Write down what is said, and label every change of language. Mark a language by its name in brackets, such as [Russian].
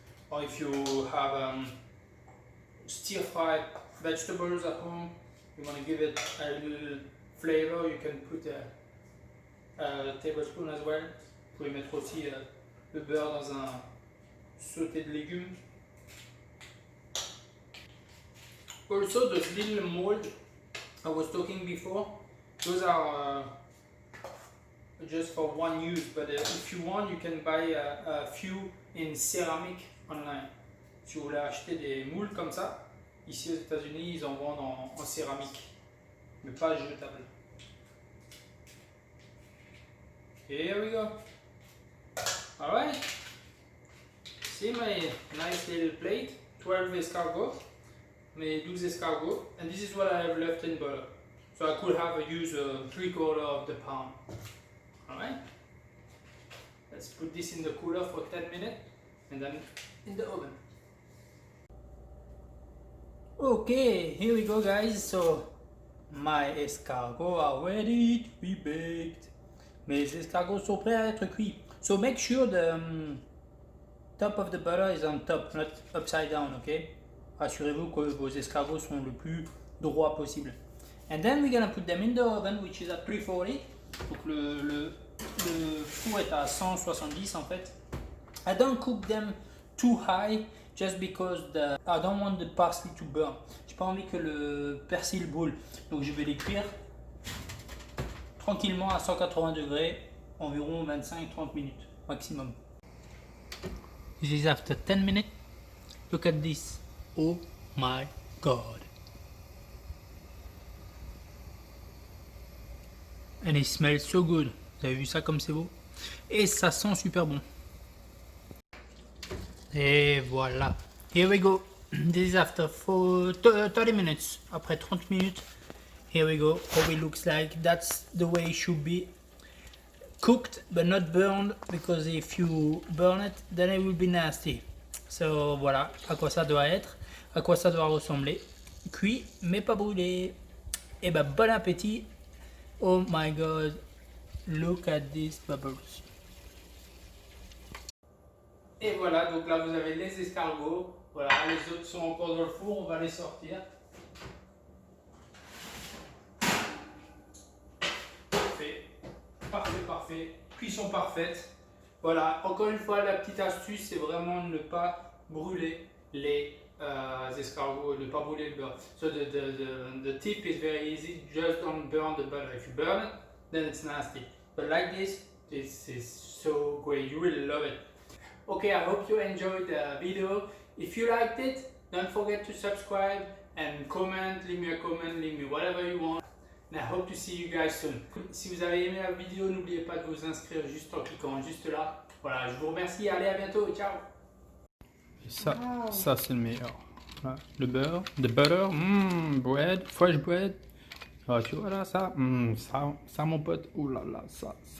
[English] Or if you have stir-fried vegetables at home, you want to give it a little flavor, you can put a tablespoon as well. [French] Vous pouvez mettre aussi le beurre dans un sauté de légumes. [English] Also, those little mold I was talking before, those are just for one use, but if you want, you can buy a few in ceramic online. [French] Si vous voulez acheter des moules comme ça, ici aux États-Unis, ils en vendent en céramique, mais pas jetable. [English] Here we go. Alright. See my nice little plate, 12 escargots, [French] mes 12 escargots, [English] and this is what I have left in butter. So I could have used 3/4 of the pound. Alright. Let's put this in the cooler for 10 minutes and then in the oven. Okay, here we go guys. So my escargots are ready to be baked. [French] Mes escargots sont prêts à être cuits. [English] So make sure the top of the butter is on top, not upside down, okay? [French] Assurez-vous que vos escargots sont le plus droit possible. [English] And then we're gonna put them in the oven, which is at 340. [French] Donc le four est à 170 en fait. [English] I don't cook them too high just because I don't want the parsley to burn. [French] J'ai pas envie que le persil brûle. Donc je vais les cuire tranquillement à 180 degrés, environ 25-30 minutes maximum. [English] This is after 10 minutes. Look at this. Oh my god. And it smells so good. [French] Vous avez vu ça comme c'est beau? Et ça sent super bon. Et voilà. [English] Here we go. This is after 30 minutes. [French] Après 30 minutes. [English] Here we go, how it looks like. That's the way it should be. Cooked but not burned, because if you burn it, then it will be nasty. [French] So voilà à quoi ça doit être, à quoi ça doit ressembler. Cuit mais pas brûlé. Et ben bon appétit. [English] Oh my god, look at these bubbles. [French] Et voilà, donc là vous avez les escargots. Voilà, les autres sont encore dans le four, on va les sortir. Parfait, parfait, parfait. Cuisson parfaite. Voilà, encore une fois, la petite astuce, c'est vraiment ne pas brûler les escargots, ne pas brûler le beurre. [English] So the tip is very easy, just don't burn the butter. If you burn it, then it's nasty. But like this is so great, you will love it. Okay, I hope you enjoyed the video. If you liked it, don't forget to subscribe and comment, leave me a comment, leave me whatever you want. And I hope to see you guys soon. [French] Si vous avez aimé la vidéo, n'oubliez pas de vous inscrire juste en cliquant juste là. Voilà, je vous remercie, allez à bientôt, ciao. Et ça, ça c'est le meilleur. Voilà, le beurre, [English] the butter, bread, fresh bread. [French] Ah, tu vois là, ça mon pote, oulala, ça.